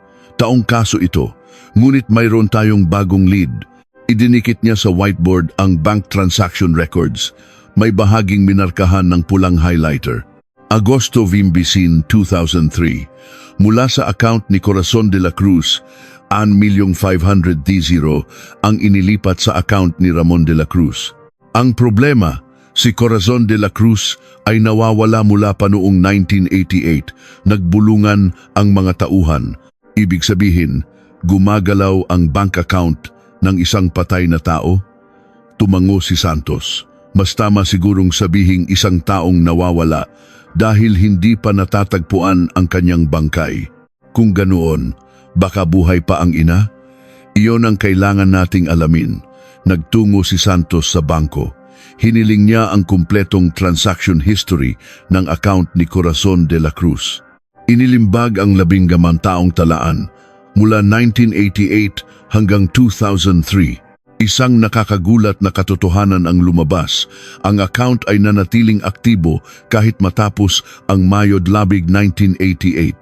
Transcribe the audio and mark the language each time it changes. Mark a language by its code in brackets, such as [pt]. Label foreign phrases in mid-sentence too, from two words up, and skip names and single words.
[tl] Taong kaso ito, ngunit mayroon tayong bagong lead. Idinikit niya sa whiteboard ang [en] bank transaction records. [tl] May bahaging minarkahan ng pulang highlighter. Agosto 25, 2003. Mula sa account ni Corazon de la Cruz, 1,500,000 ang inilipat sa account ni Ramon de la Cruz. Ang problema, si Corazon de la Cruz ay nawawala mula pa noong 1988. Nagbulungan ang mga tauhan. Ibig sabihin, gumagalaw ang bank account ng isang patay na tao? Tumango si Santos. Mas tama sigurong sabihing isang taong nawawala dahil hindi pa natatagpuan ang kanyang bangkay. Kung ganoon, baka buhay pa ang ina? Iyon ang kailangan nating alamin. Nagtungo si Santos sa bangko. Hiniling niya ang kumpletong [en] transaction history [tl] ng account ni Corazon de la Cruz. Inilimbag ang 10 taong talaan mula 1988 hanggang 2003. Isang nakakagulat na katotohanan ang lumabas. Ang account ay nanatiling aktibo kahit matapos ang Mayo 19, 1988.